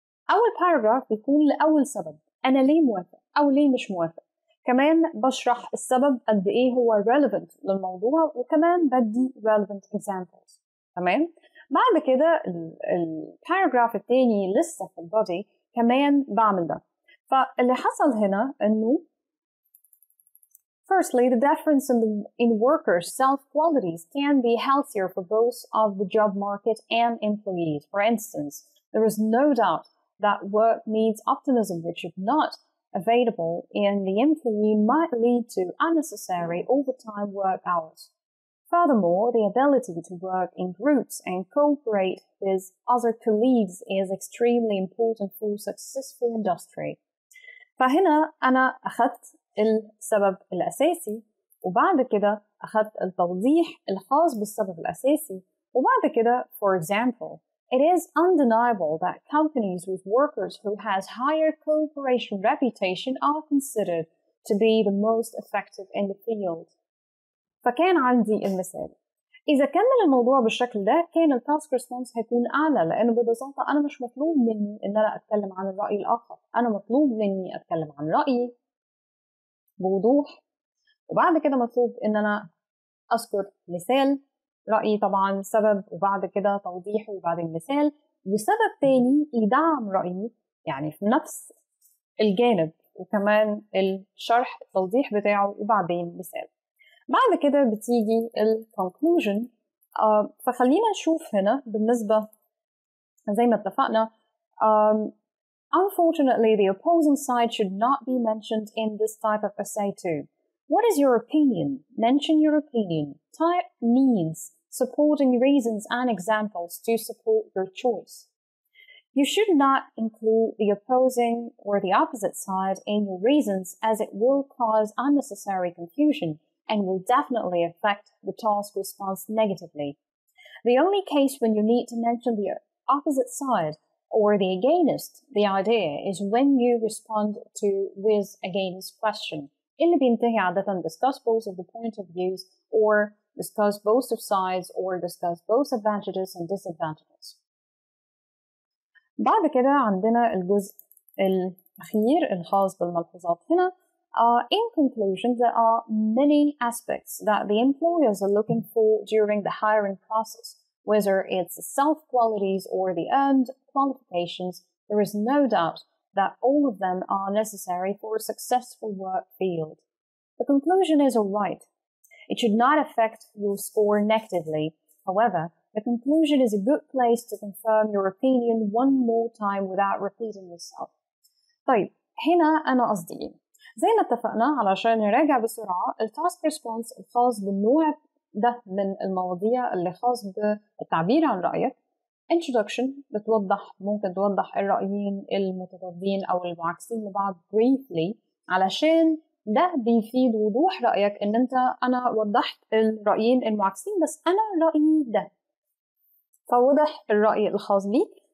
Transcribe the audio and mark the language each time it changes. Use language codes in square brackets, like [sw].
[ar] أول paragraph بيكون لأول سبب أنا ليه موافق أو ليه مش موافق. كمان بشرح السبب قد إيه هو relevant للموضوع، وكمان بدي [en] relevant examples. [ar] تمام. بعد كده الباراجراف الثاني لسه في البودي كمان بعمل ده. فاللي حصل هنا انه [en] firstly the difference in workers' self-qualities can be healthier for both of the job market and employees. For instance, there is no doubt that work needs optimism which if not available in the employee might lead to unnecessary overtime work hours. Furthermore, the ability to work in groups and cooperate with other colleagues is extremely important for successful industry. [ar] فهنا أنا أخذت السبب الأساسي، وبعد كده [en] أخذت التوضيح الخاص بالسبب الأساسي، وبعد كده for example, it is undeniable that companies with workers who has higher cooperation reputation are considered to be the most effective in the field. [ar] فكان عندي المثال. إذا كمل الموضوع بالشكل ده كان التاسك ريسبونس هيكون أعلى، لأنه ببساطة أنا مش مطلوب مني إن أنا أتكلم عن الرأي الآخر، أنا مطلوب مني أتكلم عن رأيي بوضوح، وبعد كده مطلوب إن أنا أذكر مثال رأيي طبعا سبب، وبعد كده توضيح، وبعدين مثال وسبب تاني يدعم رأيي يعني في نفس الجانب، وكمان الشرح التوضيح بتاعه وبعدين مثال. بعد كده بتيجي الكونكلوجن. فخلينا نشوف هنا بالنسبة زي ما اتفقنا [en] unfortunately the opposing side should not be mentioned in this type of essay too. What is your opinion? Mention your opinion. Type means supporting reasons and examples to support your choice. You should not include the opposing or the opposite side in your reasons as it will cause unnecessary confusion and will definitely affect the task response negatively. The only case when you need to mention the opposite side or the against the idea is when you respond to with against question. [ar] اللي بينتهي عادة [en] discuss both of the point of views or discuss both of sides or discuss both advantages and disadvantages. [ar] بعد كده عندنا الجزء الأخير الخاص بالملحوظات هنا. [en] In conclusion, there are many aspects that the employers are looking for during the hiring process. Whether it's self-qualities or the earned qualifications, there is no doubt that all of them are necessary for a successful work field. The conclusion is alright. It should not affect your score negatively. However, The conclusion is a good place to confirm your opinion one more time without repeating yourself. [ar] طيب هنا أنا قصدي إيه؟ زي ما اتفقنا علشان نراجع بسرعة التاسك ريسبونس الخاص بالنوع ده من المواضيع اللي خاص بالتعبير عن رأيك. introduction ممكن توضح الرأيين المتضادين أو المعاكسين لبعض briefly علشان ده بيفيد وضوح رأيك إن أنا وضحت الرأيين المعاكسين بس أنا رأيي ده، فوضح الرأي الخاص بيك.